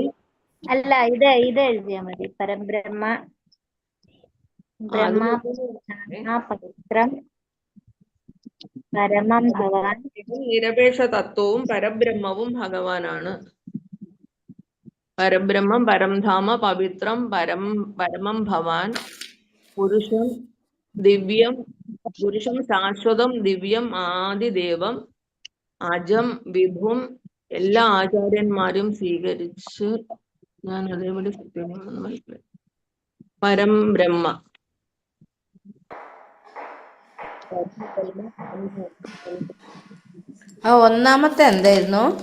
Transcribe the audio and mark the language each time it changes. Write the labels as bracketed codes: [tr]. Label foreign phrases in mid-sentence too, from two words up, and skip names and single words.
[ml] അല്ല, ഇത് എഴുതിയാ മതി. [sa] പരബ്രഹ്മ പവിത്രം പരമം ഭഗവാൻ. [ml] നിരപേക്ഷ തത്വവും പരബ്രഹ്മവും ഭഗവാനാണ്. [sa] പരബ്രഹ്മം, പരംധാമ, പവിത്രം, പരമം ഭവാൻ, പുരുഷം ദിവ്യം, പുരുഷം ശാശ്വതം, ദിവ്യം, ആദിദേവം, അജം, വിഭും. [ml] എല്ലാ ആചാര്യന്മാരും സ്വീകരിച്ച് ഞാൻ അതേപടി സത്യമാണെന്ന് മനസ്സിലായി. [sa] പരം ബ്രഹ്മ. [ml] ഒന്നാമത്തെ എന്തായിരുന്നു?